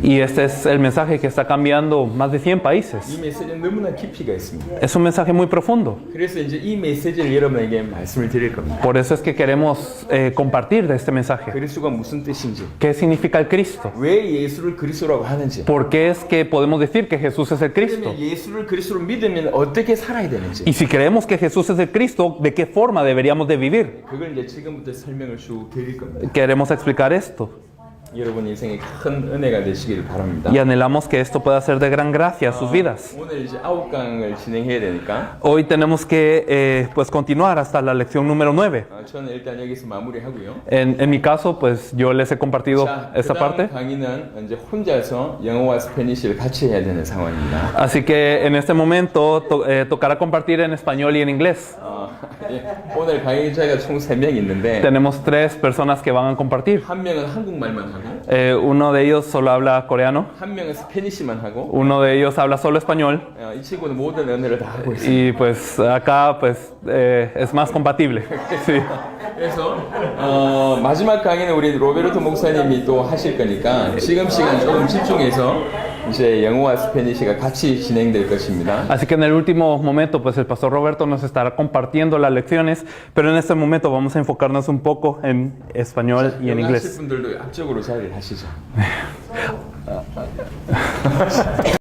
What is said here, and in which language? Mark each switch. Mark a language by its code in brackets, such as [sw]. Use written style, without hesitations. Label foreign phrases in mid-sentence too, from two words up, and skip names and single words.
[es] Y este es el mensaje que está cambiando más de 100 [ko] 이 [es] países. [ko] 메시지는 너무나 깊이가 있습니다. [es] Es un mensaje muy profundo. [ko] 그래서 이제 이 메시지를 여러분에게 말씀을 드릴 겁니다. [es] Por eso es que queremos compartir de este mensaje. [ko] 그리스도가 무슨 뜻인지, [es] ¿Qué significa el Cristo? [ko] 왜 예수를 그리스도라고 하는지, [es] ¿Por qué es que podemos decir que Jesús es el Cristo? [ko] 그러면 예수를 그리스도로 믿으면 어떻게 살아야 되는지 [es] Y si creemos que Jesús es el Cristo, ¿de qué forma deberíamos de vivir? [ko] 그걸 이제 지금부터 설명을 쭉 드릴 겁니다. [es] Queremos explicar esto [ko] 여러분 인생에 큰 은혜가 되시길 바랍니다. [es] y anhelamos que esto pueda ser de gran gracia a sus vidas. [ko] 오늘 이제 9강을 진행해야 되니까 [es] Hoy tenemos que pues continuar hasta la lección número 9. [ko] 저는 일단 여기서 마무리하고요. [es] En mi caso, pues yo les he compartido [ko] 자, [es] esta [ko] 그다음 [es] parte. [ko] 강의는 이제 혼자서 영어와 스페니쉬를 같이 해야 되는 상황입니다. [es] Así que en este momento tocará compartir en español y en inglés. [ko] 예, 오늘 강의자가 총 3명 있는데 [es] Tenemos 3 personas que van a compartir. [ko] 한 명은 한국말만 하고 [es] Uno de ellos solo habla coreano, [ko] 한 명은 스페니쉬만 하고 [es] uno de ellos habla solo español [ko] 이 친구는 모든 언어를 다 하고 있습니다. [es] y pues acá pues es más compatible. Sí. [ko] 그래서 마지막 강의는 우리 로베르토 목사님이 또 하실 거니까 지금 시간 조금 집중해서 이제 영어와 스페니쉬가 같이 진행될 것입니다. [es] Así que en el último momento pues el pastor Roberto nos estará compartiendo las lecciones, pero en este momento vamos a enfocarnos un poco en español y en [ko] 영어 하실 [es] inglés. [ko] 분들도 앞쪽으로 자리를 하시죠.